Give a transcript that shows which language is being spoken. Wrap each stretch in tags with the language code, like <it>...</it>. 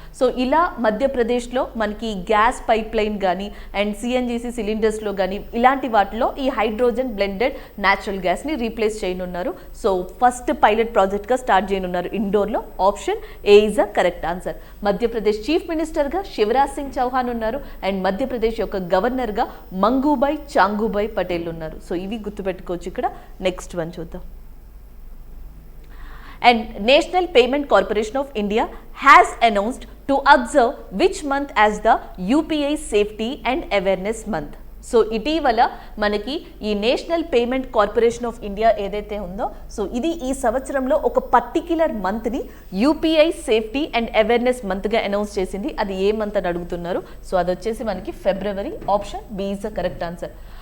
<te>So ఇలా మధ్యప్రదేశ్లో మనకి గ్యాస్ పైప్ లైన్ కానీ అండ్ CNGC సిలిండర్స్లో కానీ ఇలాంటి వాటిలో ఈ హైడ్రోజన్ బ్లెండెడ్ న్యాచురల్ గ్యాస్ని రీప్లేస్ చేయనున్నారు. సో ఫస్ట్ పైలట్ ప్రాజెక్ట్గా స్టార్ట్ చేయనున్నారు ఇండోర్లో.</te> <en>Option A is a correct answer.</en> <te>Madhya Pradesh chief మినిస్టర్గా శివరాజ్ సింగ్ చౌహాన్ ఉన్నారు అండ్ మధ్యప్రదేశ్ యొక్క గవర్నర్గా మంగూభాయ్ చాంగూభాయ్ పటేల్ ఉన్నారు. సో ఇవి గుర్తుపెట్టుకోవచ్చు. ఇక్కడ నెక్స్ట్ వన్ చూద్దాం.</te> <en>And National Payment Corporation of India has announced to observe which month as the UPI Safety and Awareness Month.</en> <te>So ఇటీవల మనకి ఈ national payment corporation of India ఏదైతే ఉందో సో ఇది ఈ సంవత్సరంలో ఒక particular మంత్ని UPI safety and awareness మంత్గా announce చేసింది. అది ఏ మంత్ అని అడుగుతున్నారు. సో అది వచ్చేసి మనకి ఫిబ్రవరి.</te> <en>Option B is the correct answer.</en>